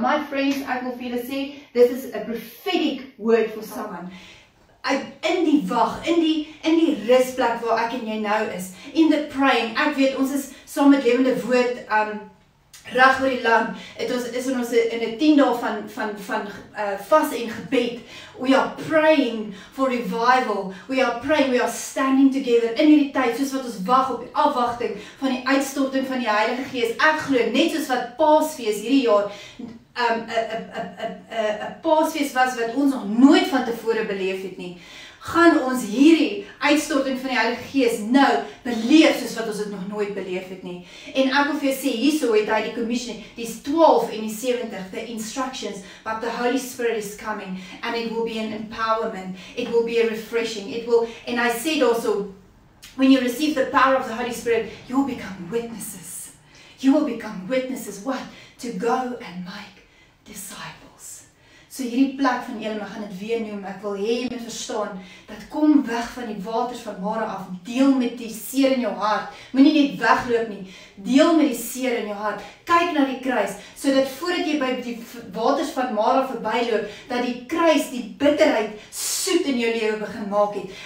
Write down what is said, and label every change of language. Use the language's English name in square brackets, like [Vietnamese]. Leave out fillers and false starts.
[English] My friends, [Afrikaans] ek wil vir julle sê, [English] this is a prophetic word for someone. [Afrikaans] In die wag, in die rusplek waar ek en jy nou is, [English] in the praying, [Afrikaans] ek weet, ons is saam met Lewende Woord, Reg oor die land, is ons in 'n 10 dae van vas en gebed. [English] We are praying for revival. We are praying, we are standing together in [Afrikaans] hierdie tyd, soos wat ons wag op die afwagting van die uitstorting van die Heilige Gees. Ek glo, net soos wat Paasfees hierdie jaar 'n Paasfees was wat ons nog nooit van tevore beleef het nie, gaan ons hierdie uitstorting van die Heilige Gees nou beleef soos wat ons dit nog nooit beleef het nie. En ek wil vir jou sê, hierso het hy die commission, dis 12 en die 70, [English] the instructions, but the Holy Spirit is coming, and it will be an empowerment, it will be a refreshing, it will, and I said also, when you receive the power of the Holy Spirit, you will become witnesses. You will become witnesses, what? To go and make disciples. [Afrikaans] So hierdie plek van julle, maar gaan dit weer noem, ek wil hê jy moet verstaan, dat kom weg van die waters van Mara af, deel met die seer in jou hart, moenie net wegloop nie, deel met die seer in jou hart, kyk na die kruis, sodat voordat jy by die waters van Mara verbyloop, dat die kruis, die bitterheid, soet in jou lewe begin maak het.